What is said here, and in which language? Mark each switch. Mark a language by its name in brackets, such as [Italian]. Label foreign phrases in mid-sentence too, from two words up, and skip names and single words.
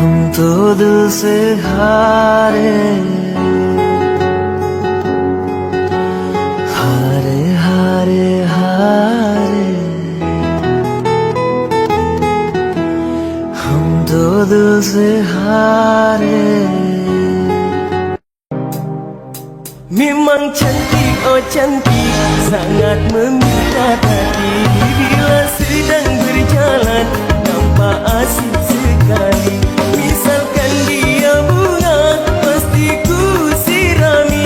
[Hindi] तो दिल से हारे हारे हारे हारे, हम तो दिल से हारे. [Indonesian] Memang cantik, oh cantik, sangat memikat hati. Bila sedang berjalan, nampak asik sekali. Misalkan dia bunga, pasti ku sirami.